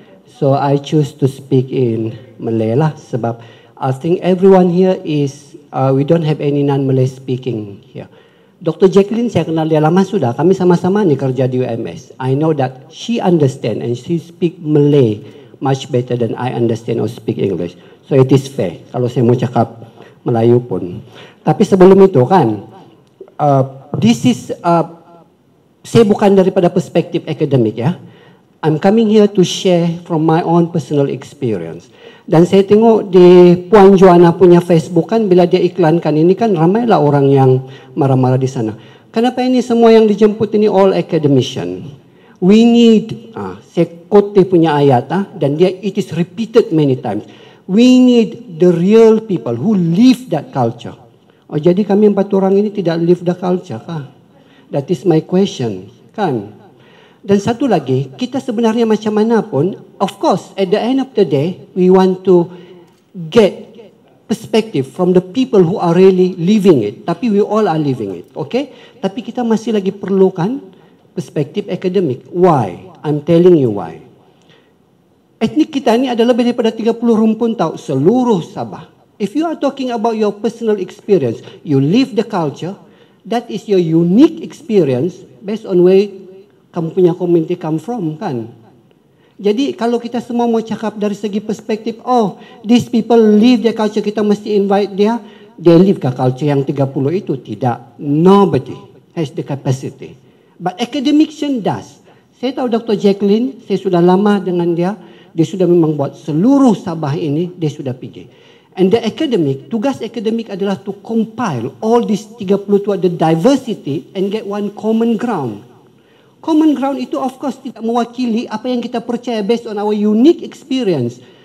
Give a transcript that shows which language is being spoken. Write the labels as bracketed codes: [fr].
[en] So I choose to speak in Malay lah. Sebab I think everyone here is, we don't have any non-Malay speaking here. Dr. [ms] Jacqueline saya kenal dia lama sudah. Kami sama-sama ni kerja di UMS. [en] I know that she understand and she speak Malay much better than I understand or speak English. So it is fair [ms] kalau saya mau cakap Melayu pun. Tapi sebelum itu kan, [en] this is, [ms] saya bukan daripada perspektif akademik ya. [en] I'm coming here to share from my own personal experience. [ms] Dan saya tengok di Puan Joanna punya Facebook kan, bila dia iklankan ini kan ramailah orang yang marah-marah di sana. Kenapa ini semua yang dijemput ini [en] all academician? We need, [ms] saya quote dia punya ayat dan dia [en] it is repeated many times. We need the real people who live that culture. [ms] Oh, jadi kami 4 orang ini tidak [en] live the culture [ms] kah? [en] That is my question, [ms] kan? Dan satu lagi, kita sebenarnya macam mana pun, [en] of course, at the end of the day, we want to get perspective from the people who are really living it. Tapi we all are living it, okay? [ms] Tapi kita masih lagi perlukan perspektif akademik. Why? [en] I'm telling you why. [ms] Etnik kita ini ada lebih daripada 30 rumpun tahu seluruh Sabah. [en] If you are talking about your personal experience, you live the culture, that is your unique experience based on where [ms] kamu punya [en] community come from, kan? [ms] Jadi kalau kita semua mau cakap dari segi perspektif, oh, [en] these people live their culture, [ms] kita mesti invite dia, [en] they live [ms] ke culture yang 30 itu. Tidak. [en] Nobody has the capacity. But academician does. [ms] Saya tahu [en] Dr. [ms] Jacqueline, saya sudah lama dengan dia sudah memang buat seluruh Sabah ini, dia sudah pergi. [en] And the academic, [ms] tugas akademik adalah [en] to compile all these 30 to the diversity and get one common ground. [ms] Common ground itu of course tidak mewakili apa yang kita percaya [en] based on our unique experience.